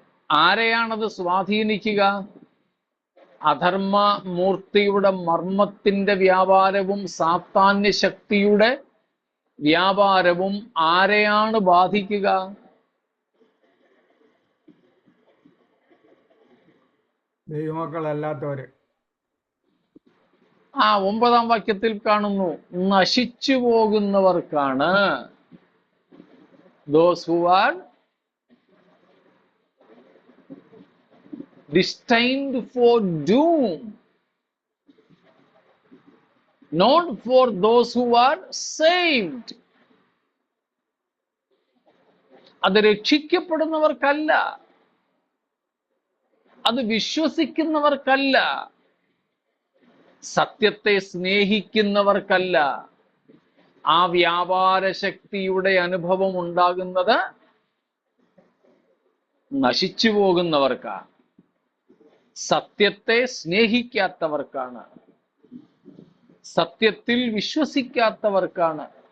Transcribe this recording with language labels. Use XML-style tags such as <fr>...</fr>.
<ml>ആരെയാണത് സ്വാധീനിക്കുക? അധർമ്മ മൂർത്തിയുടെ മർമ്മത്തിന്റെ വ്യാപാരവും സാത്താന്യ ശക്തിയുടെ വ്യാപാരവും ആരെയാണ് ബാധിക്കുക? ദൈവമക്കളല്ലാത്തവര്. 9-ാം വാക്യത്തിൽ കാണുന്നു, നശിച്ചു പോകുന്നവർക്കാണ്.</ml> <en>those who are destined for doom, not for those who are saved.</en> <ml>അത് രക്ഷിക്കപ്പെടുന്നവർക്കല്ല, അത് വിശ്വസിക്കുന്നവർക്കല്ല, സത്യത്തെ സ്നേഹിക്കുന്നവർക്കല്ല. ആ വ്യാപാര ശക്തിയുടെ അനുഭവം ഉണ്ടാകുന്നത് നശിച്ചു പോകുന്നവർക്കാണ്, സത്യത്തെ സ്നേഹിക്കാത്തവർക്കാണ്, സത്യത്തിൽ വിശ്വസിക്കാത്തവർക്കാണ്.</ml>